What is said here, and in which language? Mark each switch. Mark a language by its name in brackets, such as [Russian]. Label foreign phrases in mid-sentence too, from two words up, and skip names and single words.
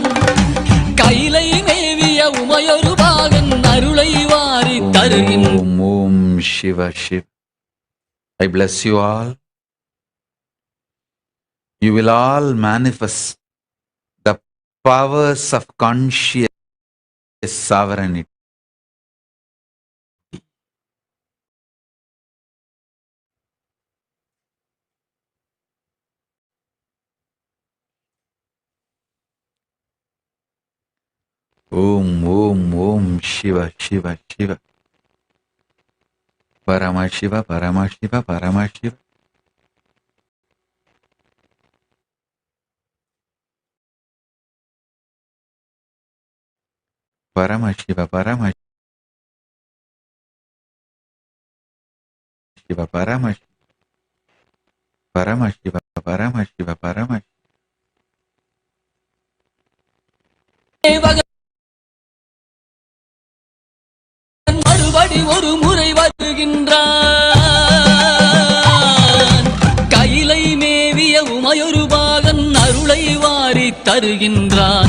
[Tamil] கைலை மேவிய உமையொரு பாகன் அருளை வாரி தருகின்றான். [Sanskrit] ॐ शिव शिव. [English] I bless you all. You will all manifest the powers of conscious sovereignty. [Sanskrit] ॐ ॐ ॐ शिव शिव शिव. Paramashiva Paramashiva Paramashiva. Paramashiva Paramashiva Paramashiva Paramashiva Paramashiva Paramashiva. [Tamil] மறுபடி ஒரு முறை வருகின்றான். கைலை மேவிய உமையொரு பாகன் அருளை வாரி தருகின்றான்.